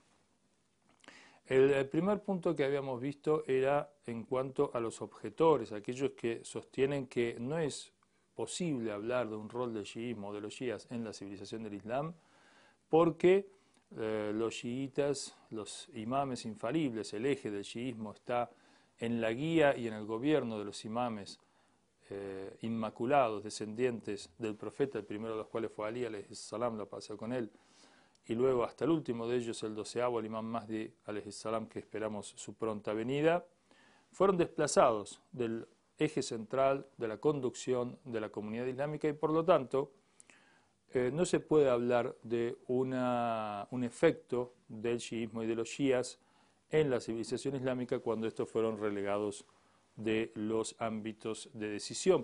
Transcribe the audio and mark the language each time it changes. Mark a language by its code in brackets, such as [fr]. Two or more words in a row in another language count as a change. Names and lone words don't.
[es] El primer punto que habíamos visto era en cuanto a los objetores, aquellos que sostienen que no es posible hablar de un rol del chiismo o de los shías en la civilización del Islam, porque los chiitas, los imames infalibles, el eje del chiismo está en la guía y en el gobierno de los imames inmaculados, descendientes del profeta, el primero de los cuales fue Ali, [ar] عليه السلام, [es] la paz con él, y luego hasta el último de ellos, el 12º, el imam Mahdi, [ar] عليه السلام, [es] que esperamos su pronta venida, fueron desplazados del eje central de la conducción de la comunidad islámica y por lo tanto no se puede hablar de un efecto del chiismo y de los shías en la civilización islámica cuando estos fueron relegados de los ámbitos de decisión.